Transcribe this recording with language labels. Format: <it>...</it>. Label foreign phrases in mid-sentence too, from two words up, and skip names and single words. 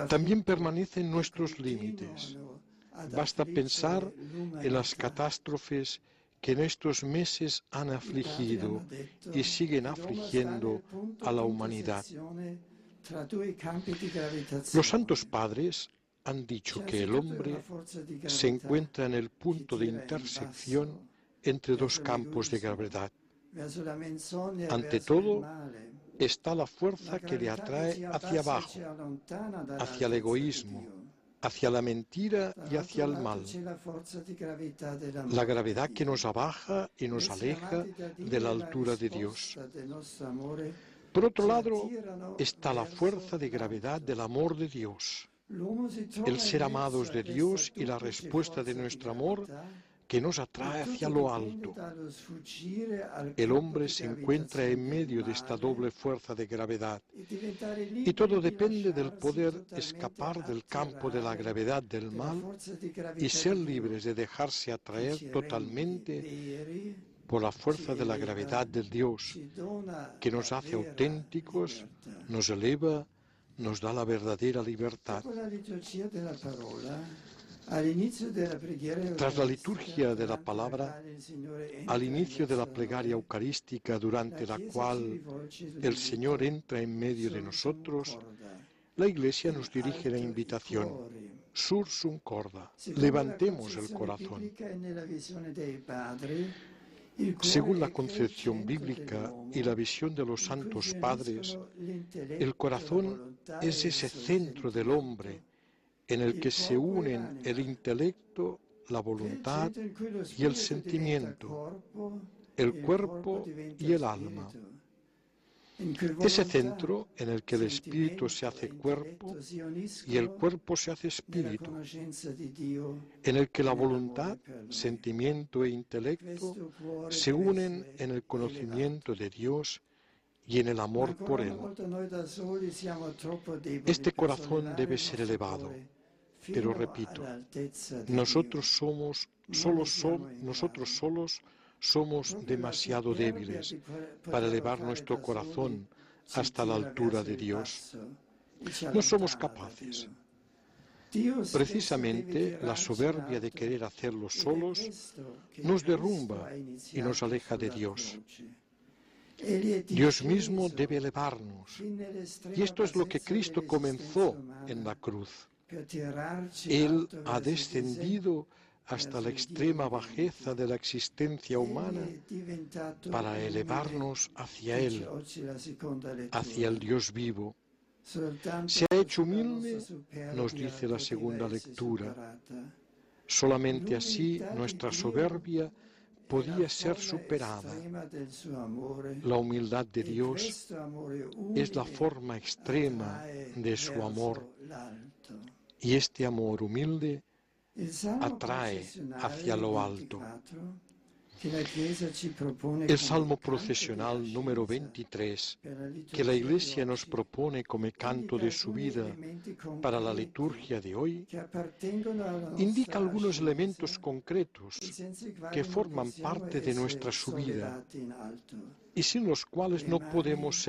<es>También</es> <it>afflitto</it> <es>permanecen</es> <it>e</it> <es>nuestros límites.</es> <it>continuano ad</it> <es>Basta pensar</es> <it>affliggere</it> <es>en las</es> <it>l'umanità.</it> <es>catástrofes que en estos meses han</es> <it>I padri</it> <es>afligido</es> <it>hanno detto</it> <es>y siguen</es> <it>che l'uomo sta nel</it> <es>afligiendo</es> <it>punto</it> <es>a la</es> <it>di</it> <es>humanidad.</es> <it>intersezione tra due campi di</it> <es>Los</es> <it>gravitazione.</it> <es>santos padres han dicho</es> <it>C'è</it> <es>que el</es> <it>anzitutto una</it> <es>hombre</es> <it>forza di</it> <es>se</es> <it>gravità</it> <es>encuentra en el</es> <it>che</it> <es>punto de</es> <it>tira in</it> <es>intersección</es> <it>basso</it> <es>entre dos</es> <it>verso</it> <es>campos de</es> <it>l'egoismo,</it> <es>gravedad.</es> <it>verso la menzogna e</it> <es>Ante</es> <it>verso il</it> <es>todo,</es> <it>male.</it> <es>está la</es> <it>La</it> <es>fuerza que le</es> <it>gravità che</it> <es>atrae</es> <it>ci</it> <es>hacia</es> <it>abbassa e</it> <es>abajo,</es> <it>ci allontana</it> <es>hacia el</es> <it>dall'altezza di</it> <es>egoísmo,</es> <it>Dio.</it> <es>hacia la mentira y</es> <it>Dall'altro</it> <es>hacia el</es> <it>lato</it> <es>mal.</es> <it>c'è la forza di gravità</it> <es>La</es> <it>dell'amore</it> <es>gravedad</es> <it>di</it> <es>que nos</es> <it>Dio.</it> <es>abaja y nos</es> <it>Essere</it> <es>aleja</es> <it>amati da Dio</it> <es>de la</es> <it>è</it> <es>altura de Dios.</es> <it>risposta del nostro amore.</it> <es>Por otro</es> <it>Ci</it> <es>lado,</es> <it>attirano</it> <es>está la</es> <it>verso</it> <es>fuerza de gravedad</es> <it>l'alto.</it> <es>del amor de Dios,</es> <it>L'uomo si</it> <es>el</es> <it>trova in</it> <es>ser</es> <it>mezzo</it> <es>amados</es> <it>a</it> <es>de</es> <it>questa</it> <es>Dios y la</es> <it>duplice</it> <es>respuesta de</es> <it>forza di</it> <es>nuestro amor</es> <it>gravità,</it> <es>que nos</es> <it>e</it> <es>atrae</es> <it>tutto</it> <es>hacia lo</es> <it>dipende</it> <es>alto.</es> <it>dallo sfuggire al</it> <es>El</es> <it>campo</it> <es>hombre</es> <it>di</it> <es>se encuentra en</es> <it>gravitazione del</it> <es>medio de esta</es> <it>male</it> <es>doble fuerza de gravedad</es> <it>e diventare</it> <es>y todo</es> <it>liberi di</it> <es>depende del</es> <it>lasciarsi</it> <es>poder</es> <it>totalmente</it> <es>escapar del campo de la</es> <it>attirare</it> <es>gravedad del</es> <it>dalla</it> <es>mal</es> <it>forza di</it> <es>y</es> <it>gravità</it> <es>ser</es> <it>di Dio,</it> <es>libres de dejarse</es> <it>che</it> <es>atraer</es> <it>ci rende</it> <es>totalmente</es> <it>veri,</it> <es>por la</es> <it>ci</it> <es>fuerza de la</es> <it>eleva,</it> <es>gravedad del Dios,</es> <it>ci dona</it> <es>que</es> <it>la</it> <es>nos hace</es> <it>vera</it> <es>auténticos,</es> <it>libertà.</it> <es>nos eleva, nos da la verdadera libertad.</es> <it>Dopo la liturgia della parola, all'inizio della preghiera</it> <es>Tras la</es> <it>eucaristica,</it> <es>liturgia de la</es> <it>durante</it> <es>palabra,</es> <it>quale il Signore entra</it> <es>al</es> <it>in</it> <es>inicio de la</es> <it>mezzo a</it> <es>plegaria</es> <it>noi,</it> <es>eucarística durante la</es> <it>Chiesa ci</it> <es>cual</es> <it>rivolge</it> <es>el</es> <it>l'invito,</it> <es>Señor entra en medio de nosotros,</es> <it>concorda,</it> <es>la Iglesia</es> <it>in</it> <es>nos dirige la</es> <it>alto i</it> <es>invitación,</es> <it>cuori.</it> <la>sursum corda,</la> <it>Secondo</it> <es>levantemos</es> <it>la</it> <es>el</es> <it>concezione</it> <es>corazón.</es> <it>biblica e nella visione dei padri, il cuore</it> <es>Según la</es> <it>è</it> <es>concepción</es> <it>centro</it> <es>bíblica</es> <it>dell'uomo,</it> <es>y la visión de los</es> <it>in cui</it> <es>santos</es> <it>si</it> <es>padres,</es> <it>uniscono l'intelletto,</it> <es>el</es> <it>la</it> <es>corazón</es> <it>volontà</it> <es>es</es> <it>e il</it> <es>ese centro del hombre</es> <it>sentimento,</it> <es>en el</es> <it>il</it> <es>que se</es> <it>corpo e</it> <es>unen</es> <it>l'anima,</it> <es>el intelecto, la</es> <it>che è il</it> <es>voluntad</es> <it>centro in cui lo</it> <es>y el</es> <it>spirito diventa</it> <es>sentimiento,</es> <it>corpo</it> <es>el</es> <it>e il</it> <es>cuerpo</es> <it>corpo diventa</it> <es>y el alma.</es> <it>spirito. In cui</it> <es>Ese</es> <it>volontà,</it> <es>centro en el que el espíritu se</es> <it>sentimento</it> <es>hace</es> <it>e</it> <es>cuerpo</es> <it>intelletto si</it> <es>y el</es> <it>uniscono</it> <es>cuerpo se hace</es> <it>nella</it> <es>espíritu,</es> <it>conoscenza di Dio</it> <es>en el que</es> <it>e</it> <es>la</es> <it>nell'amore</it> <es>voluntad,</es> <it>per Lui.</it> <es>sentimiento e intelecto</es> <it>Questo cuore</it> <es>se</es> <it>deve</it> <es>unen</es> <it>essere</it> <es>en el conocimiento</es> <it>elevato.</it> <es>de Dios y en el</es> <it>Ma</it> <es>amor</es> <it>ancora</it> <es>por</es> <it>una</it> <es>Él.</es> <it>volta noi da soli siamo troppo deboli</it> <es>Este</es> <it>per</it> <es>corazón</es> <it>sollevare</it> <es>debe</es> <it>il</it> <es>ser</es> <it>nostro</it> <es>elevado,</es> <it>cuore</it> <es>pero</es> <it>fino</it> <es>repito,</es> <it>all'altezza di</it> <es>nosotros</es> <it>Dio.</it> <es>somos,</es> <it>Non ne siamo in</it> <es>nosotros grado. solos somos Proprio la demasiado superbia débiles di para poterlo elevar fare nuestro da corazón soli ci hasta la tira altura verso de il Dios. basso e ci No somos allontana da capaces.</es> <it>Dio. Dio stesso deve</it> <es>Precisamente la</es> <it>tirarci in</it> <es>soberbia de</es> <it>alto,</it> <es>querer hacerlo</es> <it>ed è</it> <es>solos</es> <it>questo che</it> <es>nos</es> <it>Cristo</it> <es>derrumba</es> <it>ha</it> <es>y</es> <it>iniziato</it> <es>nos aleja de</es> <it>sulla</it> <es>Dios.</es> <it>croce. Egli è</it> <es>Dios mismo</es> <it>disceso</it> <es>debe elevarnos.</es> <it>fin nell'estrema</it> <es>Y esto es lo que</es> <it>bassezza</it> <es>Cristo</es> <it>dell'esistenza</it> <es>comenzó</es> <it>umana</it> <es>en la cruz.</es> <it>per tirarci in</it> <es>Él</es> <it>alto</it> <es>ha</es> <it>verso di sé,</it> <es>descendido hasta la</es> <it>verso il Dio</it> <es>extrema</es> <it>vivente.</it> <es>bajeza de la existencia humana</es> <it>Egli è diventato</it> <es>para</es> <it>umile,</it> <es>elevarnos hacia</es> <it>dice</it> <es>Él,</es> <it>oggi la seconda lettura.</it> <es>hacia el Dios vivo.</es> <it>Soltanto</it> <es>Se ha hecho</es> <it>così la nostra</it> <es>humilde,</es> <it>superbia</it> <es>nos dice la</es> <it>poteva</it> <es>segunda</es> <it>essere</it> <es>lectura.</es> <it>superata.</it> <es>Solamente así</es> <it>L'umiltà di</it> <es>nuestra</es> <it>Dio</it> <es>soberbia</es> <it>è</it> <es>podía</es> <it>la</it> <es>ser</es> <it>forma</it> <es>superada.</es> <it>estrema del suo amore.</it> <es>La humildad de</es> <it>E</it> <es>Dios</es> <it>questo amore</it> <es>es la</es> <it>umile</it> <es>forma extrema</es> <it>attrae</it> <es>de su</es> <it>verso</it> <es>amor,</es> <it>l'alto.</it> <es>y este amor humilde</es> <it>Il Salmo</it> <es>atrae</es> <it>processionale</it> <es>hacia lo alto.</es> <it>24, che la Chiesa ci propone</it> <es>El</es> <it>come</it> <es>Salmo</es> <it>canto</it> <es>procesional</es> <it>della</it> <es>número</es> <it>scienza</it> <es>23,</es> <it>per la</it> <es>que la</es> <it>liturgia</it> <es>Iglesia</es> <it>di</it> <es>nos</es> <it>oggi,</it> <es>propone como canto</es> <it>indica</it> <es>de su</es> <it>alcuni</it> <es>vida</es> <it>elementi</it> <es>para la</es> <it>concreti</it> <es>liturgia de hoy,</es> <it>che appartengono alla nostra</it> <es>indica algunos</es> <it>ascesa</it> <es>elementos</es> <it>e</it> <es>concretos</es> <it>senza i quali</it> <es>que</es> <it>non</it> <es>forman</es> <it>possiamo</it> <es>parte de</es> <it>essere</it> <es>nuestra subida</es> <it>sollevati in alto.</it> <es>y sin los cuales no</es> <it>Le</it> <es>podemos</es> <it>mani</it>